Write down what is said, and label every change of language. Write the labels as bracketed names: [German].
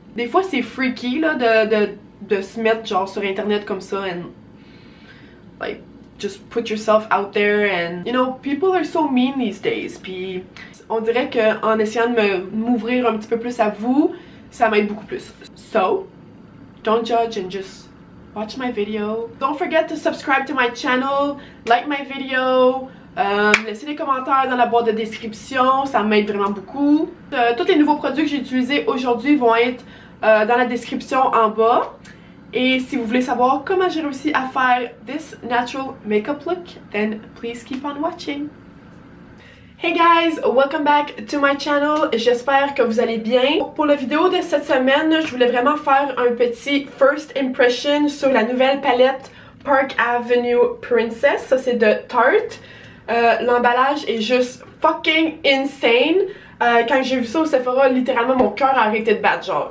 [French] Des fois c'est freaky là de se mettre genre sur internet comme ça [English] and like just put yourself out there and you know people are so mean these days. [French] Puis on dirait que en essayant de m'ouvrir un petit peu plus à vous, ça m'aide beaucoup plus. [English] So don't judge and just watch my video. Don't forget to subscribe to my channel, like my video, [French] laissez des commentaires dans la boîte de description, ça m'aide vraiment beaucoup. Tous les nouveaux produits que j'ai utilisés aujourd'hui vont être dans la description en bas. Et si vous voulez savoir comment j'ai réussi à faire [English] this natural makeup look, then please keep on watching. Hey guys, welcome back to my channel. [French] J'espère que vous allez bien. Pour la vidéo de cette semaine, je voulais vraiment faire un petit first impression sur la nouvelle palette Park Avenue Princess. Ça c'est de Tarte. L'emballage est juste [English] fucking insane. [French] Quand j'ai vu ça au Sephora, littéralement mon cœur a arrêté de battre, genre.